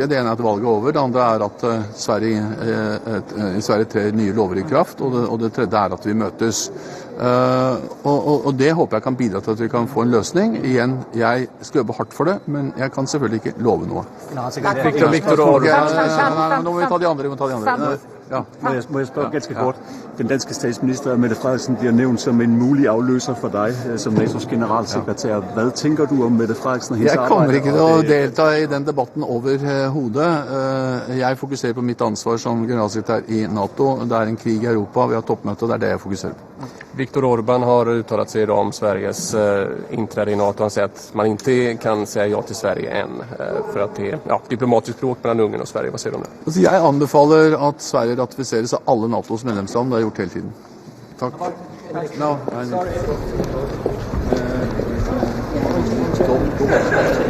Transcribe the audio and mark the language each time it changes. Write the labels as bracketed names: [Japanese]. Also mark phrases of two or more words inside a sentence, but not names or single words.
[Norwegian] Det ene er at valget er over, det andre er at Sverige trer nye lover i kraft, og det tredje er at vi møtes. Og det håper jeg kan bidra til at vi kan få en løsning. Igjen, jeg skal jobbe hardt for det, men jeg kan selvfølgelig ikke love noe. Nå må vi ta de andre. Ja. [Danish] Må jeg spørge ganske kort? Den danske statsminister Mette Frederiksen bliver nævnt som en mulig afløser for dig som NATO's generalsekretær. Hvad tænker du om Mette Frederiksen og hendes arbejde? [Norwegian] Jeg kommer ikke til å delta i den debatten overhodet. Jeg fokuserer på mitt ansvar som generalsekretær i NATO. Det er en krig i Europa, vi har toppmøte, og det er det jeg fokuserer på. [Swedish] Viktor Orbán har uttalat sig idag om Sveriges inträde i NATO. Han säger att man inte kan säga ja till Sverige än för att det är diplomatiskt bråk mellan Ungern och Sverige. Vad säger du om det? [Norwegian] Altså, jeg anbefaler at Sverige ratifiseres av alle NATOs medlemsland. Det har jeg gjort hele tiden. Takk. No,